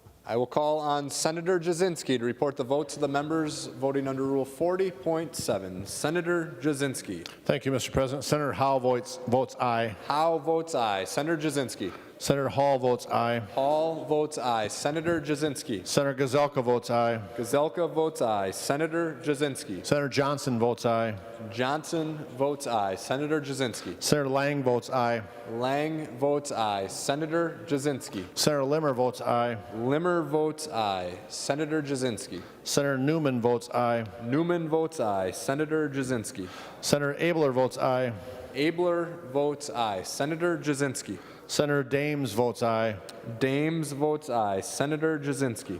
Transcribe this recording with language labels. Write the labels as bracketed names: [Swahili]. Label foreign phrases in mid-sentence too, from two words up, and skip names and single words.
[English] I will call on Senator Jasinski to report the votes of the members voting under Rule 40.7. Senator Jasinski. Thank you, Mr. President. Senator Howe votes aye. Howe votes aye. Senator Jasinski. Senator Hall votes aye. Hall votes aye. Senator Jasinski. Senator Gazelka votes aye. Gazelka votes aye. Senator Jasinski. Senator Johnson votes aye. Johnson votes aye. Senator Jasinski. Senator Lang votes aye. Lang votes aye. Senator Jasinski. Senator Limmer votes aye. Limmer votes aye. Senator Jasinski. Senator Newman votes aye. Newman votes aye. Senator Jasinski. Senator Abler votes aye. Abler votes aye. Senator Jasinski. Senator Dames votes aye. Dames votes aye. Senator Jasinski.